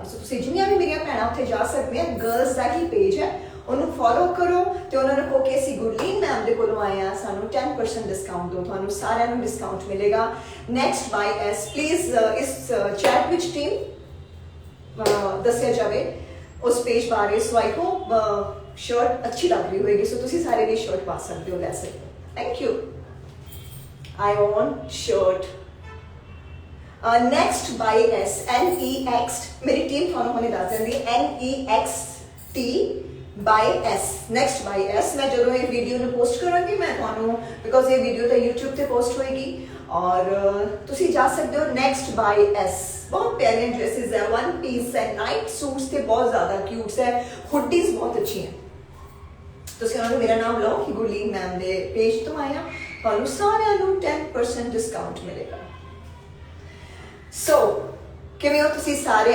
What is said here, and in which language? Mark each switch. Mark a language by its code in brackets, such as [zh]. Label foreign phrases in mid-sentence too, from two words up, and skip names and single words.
[pa] ਸੋ ਤੁਸੀਂ ਜਿੰਨੀਆਂ ਵੀ ਮੇਰੀਆਂ ਭੈਣਾਂ ਉੱਥੇ ਜਾ ਸਕਦੀਆਂ, ਗਰਲਸ ਦਾ ਹੀ ਪੇਜ ਹੈ, ਉਹਨੂੰ ਫੋਲੋ ਕਰੋ ਤੇ ਉਹਨਾਂ ਨੂੰ ਕਹੋ ਕਿ ਅਸੀਂ ਗੁਰਲੀਨ ਮੈਮ ਦੇ ਕੋਲੋਂ ਆਏ ਹਾਂ, ਸਾਨੂੰ 10% ਡਿਸਕਾਊਂਟ ਦਿਓ। ਤੁਹਾਨੂੰ ਸਾਰਿਆਂ ਨੂੰ ਡਿਸਕਾਊਂਟ ਮਿਲੇਗਾ। ਨੈਕਸਟ ਬਾਈ ਐਸ ਪਲੀਜ਼ ਇਸ ਚੈਟ ਵਿੱਚ ਟੀਮ ਦੱਸਿਆ ਜਾਵੇ ਉਸ ਪੇਜ ਬਾਰੇ। [en] so I hope [pa] ਸ਼ਰਟ ਅੱਛੀ ਲੱਗ ਰਹੀ ਹੋਏਗੀ। ਸੋ ਤੁਸੀਂ ਸਾਰੇ ਵੀ ਸ਼ਰਟ ਪਾ ਸਕਦੇ ਹੋ, ਲੈ ਸਕਦੇ ਹੋ। [en] thank you. I want shirt. Next by S, NEXT, [pa] ਮੇਰੀ ਟੀਮ ਤੁਹਾਨੂੰ ਹੁਣੇ ਦੱਸ ਦਿੰਦੀ ਹੈ, NEXT by S, next by S। ਮੈਂ ਜਦੋਂ ਇਹ ਵੀਡੀਓ ਨੂੰ ਪੋਸਟ ਕਰਾਂਗੀ ਮੈਂ ਤੁਹਾਨੂੰ, ਬਿਕੋਜ਼ ਇਹ ਵੀਡੀਓ ਤਾਂ YouTube ਤੇ ਪੋਸਟ ਹੋਏਗੀ ਔਰ ਤੁਸੀਂ ਜਾ ਸਕਦੇ ਹੋ next by S। ਬਹੁਤ ਪਿਆਰੀਆਂ ਡਰੈਸਿਸ ਹੈ, 1 ਪੀਸ ਹੈ, [en] night suits [pa] ਤੇ ਬਹੁਤ ਜ਼ਿਆਦਾ ਕਿਊਟਸ ਹੈ, ਹੁੱਡੀਜ਼ ਬਹੁਤ ਅੱਛੀਆਂ। ਤੁਸੀਂ ਉਹਨਾਂ ਨੂੰ ਮੇਰਾ ਨਾਮ ਲਓ ਕਿ ਗੁਰਲੀਨ ਮੈਮ ਦੇ ਪੇਜ ਤੋਂ ਆਇਆ, ਤੁਹਾਨੂੰ ਸਾਰਿਆਂ ਨੂੰ 10% ਡਿਸਕਾਊਂਟ ਮਿਲੇਗਾ। ਸੋ ਕਿਵੇਂ ਹੋ ਤੁਸੀਂ ਸਾਰੇ?